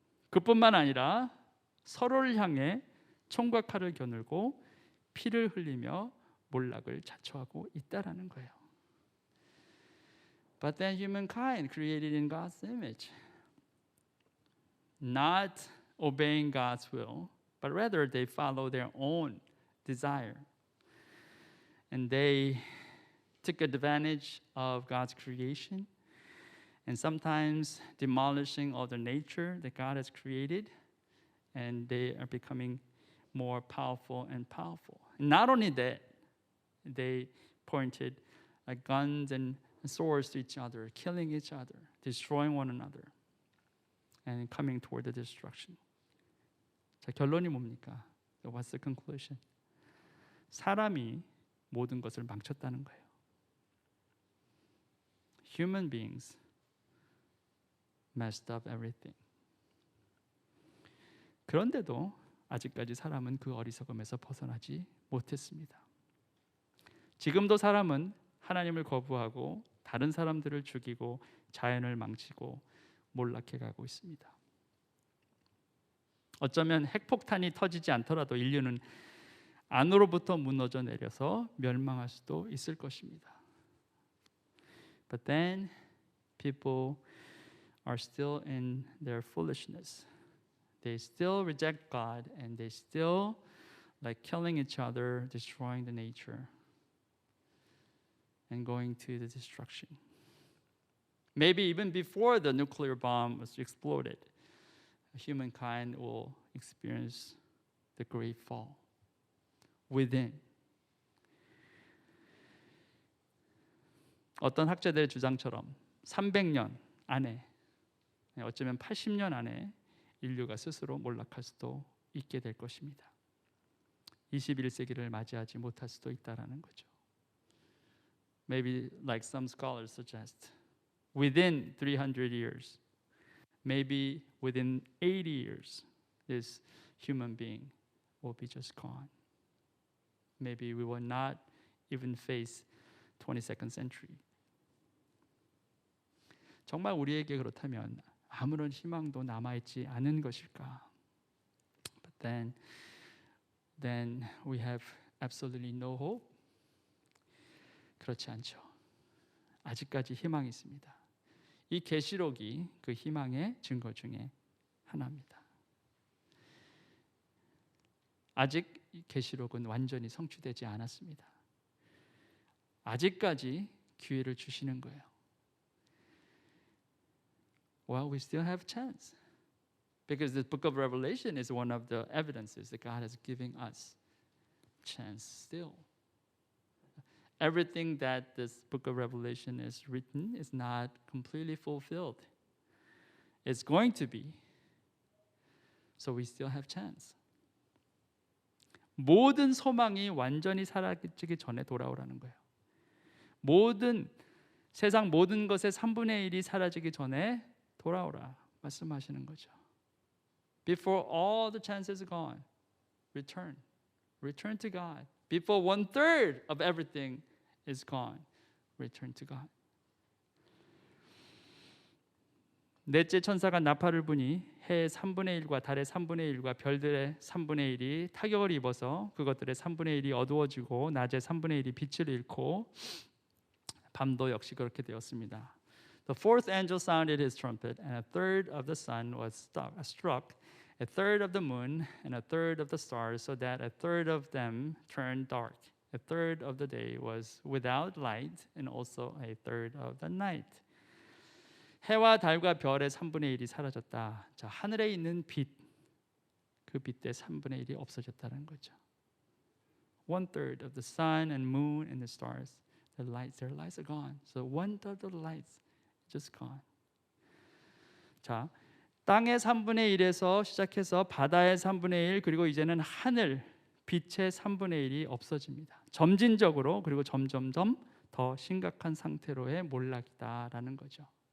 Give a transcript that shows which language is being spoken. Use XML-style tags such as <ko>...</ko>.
<ko>그뿐만 아니라 서로를 향해 총과 칼을 겨누고 피를 흘리며 몰락을 자초하고 있다라는 거예요.</ko> <en>But then humankind created in God's image, not obeying God's will, but rather they follow their own desire. And they took advantage of God's creation and sometimes demolishing all the nature that God has created, and they are becoming more powerful and powerful. Not only that, they pointed guns and swords to each other, killing each other, destroying one another, and coming toward the destruction.</en> <ko>자, 결론이 뭡니까?</ko> <en>What's the conclusion?</en> <ko>사람이 모든 것을 망쳤다는 거예요.</ko> <en>Human beings messed up everything.</en> <ko>그런데도 아직까지 사람은 그 어리석음에서 벗어나지 못했습니다. 지금도 사람은 하나님을 거부하고 다른 사람들을 죽이고 자연을 망치고 몰락해 가고 있습니다. 어쩌면 핵폭탄이 터지지 않더라도 인류는 안으로부터 무너져 내려서 멸망할 수도 있을 것입니다.</ko> <en>But then people are still in their foolishness. They still reject God and they still like killing each other, destroying the nature and going to the destruction. Maybe even before the nuclear bomb was exploded, humankind will experience the great fall within.</en> <ko>어떤 학자들의 주장처럼 300년 안에, 어쩌면 80년 안에 인류가 스스로 몰락할 수도 있게 될 것입니다. 21세기를 맞이하지 못할 수도 있다라는 거죠.</ko> <en>Maybe like some scholars suggest, within 300 years, maybe within 80 years, this human being will be just gone. Maybe we will not even face 22nd century.</en> <ko>정말 우리에게 그렇다면 아무런 희망도 남아있지 않은 것일까?</ko> <en>But then we have absolutely no hope.</en> <ko>그렇지 않죠. 아직까지 희망이 있습니다. 이 계시록이 그 희망의 증거 중에 하나입니다. 아직 이 계시록은 완전히 성취되지 않았습니다. 아직까지 기회를 주시는 거예요.</ko> <en>Well, we still have a chance. Because the book of Revelation is one of the evidences that God is giving us chance still. Everything that this book of Revelation is written is not completely fulfilled. It's going to be. So we still have chance.</en> <ko>모든 소망이 완전히 사라지기 전에 돌아오라는 거예요. 세상 모든 것의 3분의 1이 사라지기 전에 돌아오라 말씀하시는 거죠.</ko> <en>Before all the chances are gone, return to God. Before 1/3 of everything is gone, return to God.</en> <ko>넷째 천사가 나팔을 부니 해의 3분의 1과 달의 3분의 1과 별들의 3분의 1이 타격을 입어서 그것들의 3분의 1이 어두워지고 낮의 3분의 1이 빛을 잃고 밤도 역시 그렇게 되었습니다.</ko> <en>The fourth angel sounded his trumpet, and a third of the sun was struck, a third of the moon, and a third of the stars, so that a third of them turned dark. A third of the day was without light, and also a third of the night.</en> <ko>해와 달과 별의 3분의 1이 사라졌다. 자, 하늘에 있는 빛, 그 빛의 3분의 1이 없어졌다는 거죠.</ko> <en>1/3 of the sun and moon and the stars, their lights are gone. So 1/3 of the lights just gone.</en> <ko>자, 땅의 3분의 1에서 시작해서 바다의 3분의 1 그리고 이제는 하늘 빛의 3분의 1이 없어집니다. 점진적으로 그리고 점점점 더 심각한 상태로의 몰락이다라는 거죠.</ko>